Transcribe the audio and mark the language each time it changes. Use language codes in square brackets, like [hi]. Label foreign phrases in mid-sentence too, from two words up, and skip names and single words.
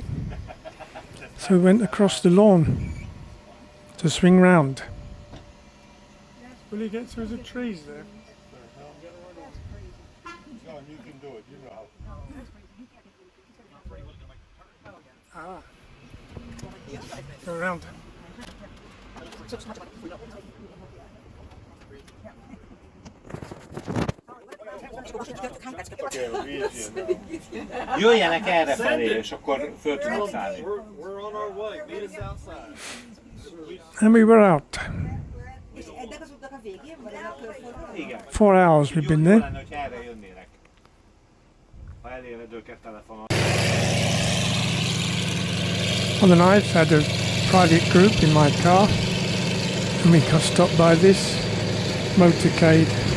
[en] So we went across the lawn to swing round. Will you get through the trees there? John, you can do it, you know. Ah. Go around. [hu] Jöjjenek erre felé, és akkor föl tudunk szállni. [en] And we were out. 4 hours we've been there. On the night I had a private group in my car, and we got stopped by this motorcade.